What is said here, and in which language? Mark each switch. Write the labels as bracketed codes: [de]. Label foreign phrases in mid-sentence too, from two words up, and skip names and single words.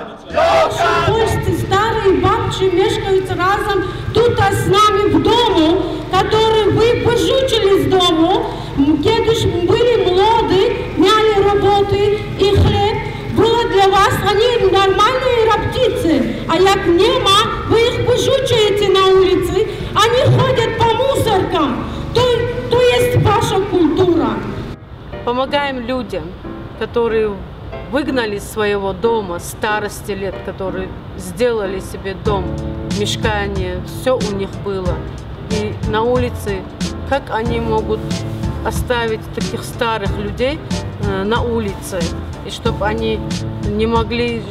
[pl] Polscy starej babci mieszkając razem tutaj z nami w domu, które wy wyrzucili z domu, kiedyś byli młodzi, mieli roboty i chleb, było dla was oni normalne rabticy, a jak nie ma, wy ich wyrzucacie na ulicy, oni chodzą po мусоркам. To jest wasza kultura. [ru] Помогаем людям, которые выгнали из своего дома старости лет, которые сделали себе дом, мешкание, все у них было. И на улице, как они могут оставить таких старых людей на улице, и чтобы они не могли жить.